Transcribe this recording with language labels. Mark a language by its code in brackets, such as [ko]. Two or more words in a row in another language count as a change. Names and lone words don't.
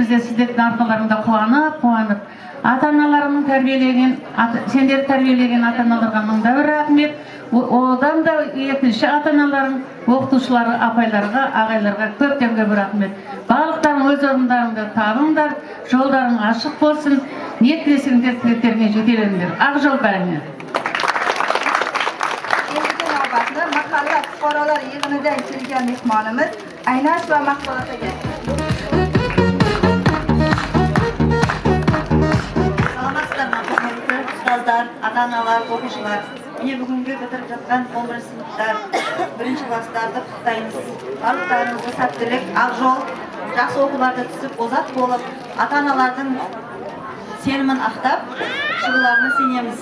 [kk] Бізде сіздердің арқаларыңда қуанып, ата-аналарының тәрбиелеген, сендер тәрбиелеген ата-аналарға мыңда бір рахмет. Одан да екінші ата-аналарың, оқытушылары, апайларға, ағайларға көптен көп рахмет. Барлықтарың өз орындарыңда табыңдар, жолдарың ашық болсын, не тілесеңдер тілектеріңе жете беріңдер. Ақ жол бәріңе. [uz] Mahalla fuqarolar yig'inidan kelgan mehmonimiz Aynash va Maqsudat aka. [kk] Саламатсыздармы, құрметті ұстаздар, ата-аналар, оқушылар. Міне бүгінгі бітіріп жатқан 11 сыныптар, 1-ші класстарды құттықтаймыз. Барлықтарыңызға сәттілік, ақ жол, жақсы оқуларды түсіп, озат болып, ата-аналардың сенімін ақтап, шығуларына сенеміз.